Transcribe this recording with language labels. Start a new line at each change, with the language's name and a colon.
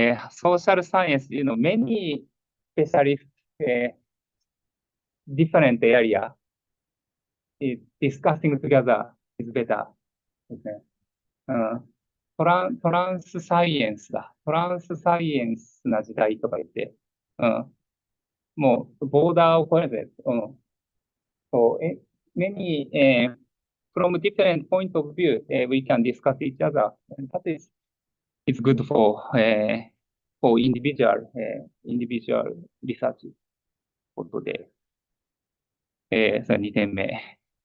English: social science, many specialists, different area is discussing together is better
Japanese: ですね。トランスサイエンスだ。トランスサイエンスな時代とか言って、もう、ボーダーを超えるやつ。
English: So, many, from different point of view, we can discuss each other. And that is, it's good for individual, individual research
Japanese: ことで、それ2点目。